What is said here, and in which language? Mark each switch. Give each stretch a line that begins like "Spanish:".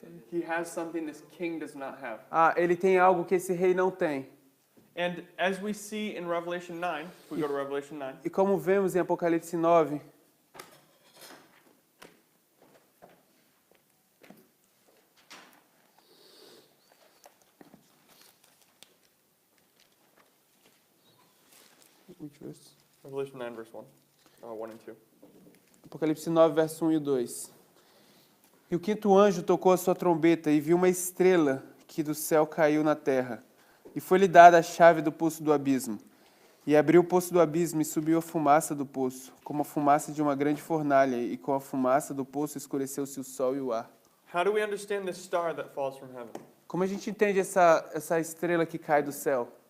English: He has something this king does not have.
Portuguese: ele tem algo que esse rei não tem.
English: And as we see in Revelation 9, if we go to Revelation 9,
Portuguese: E como vemos em Apocalipse 9,
English: Revelation 9 verse 1, 1 and 2.
Portuguese: Apocalipse 9, verso 1 e 2. E o quinto anjo tocou a sua trombeta e viu uma estrela que do céu caiu na terra. E foi-lhe dada a chave do poço do abismo. E abriu o poço do abismo e subiu a fumaça do poço, como a fumaça de uma grande fornalha, e com a fumaça do poço escureceu-se o sol e o ar.
English: How do we understand this star that falls from heaven?
Portuguese: Como a gente entende essa estrela que cai do céu?